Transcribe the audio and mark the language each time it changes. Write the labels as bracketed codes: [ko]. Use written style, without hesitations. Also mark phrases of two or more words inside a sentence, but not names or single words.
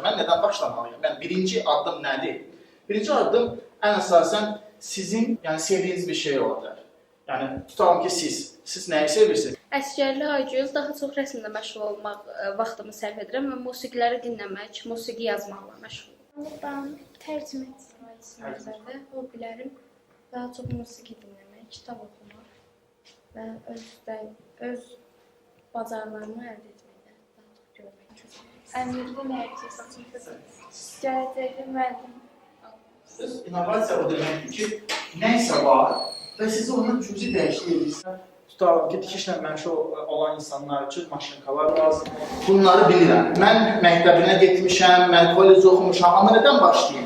[az] Mən nədən başlamalıyam? Yəni birinci addım nədir? Birinci addım ən əsasən sizin, yəni sevdiyiniz bir şey ola bilər. Yəni tutalım ki, siz nəyi sevirsiniz? Əsgərlik Aygül daha çox rəsmlə məşğul olmaq vaxtımı sərf edirəm və musiqiləri dinləmək, musiqi yazmaqla məşğul olmaq. [tr] Ben tercüme etmek istedim. Hobilerim daha çok musiki dinlemek, kitap okumak ve öz bacarlarımı elde etmekte daha çok görmek istedim. [az] Əmirli mərkəzi gələcəkdə müəllim. İnovasiya o deməkdir ki, nəysə var və siz onu cüzi dəyişik edirsiniz. Tutalım ki, dikişlə məşğul olan insanlar üçün maşınkalar lazımdır. Bunları bilirəm. Mən məktəbinə getmişəm, mən kollec oxumuşam, amma nədən başlayayım?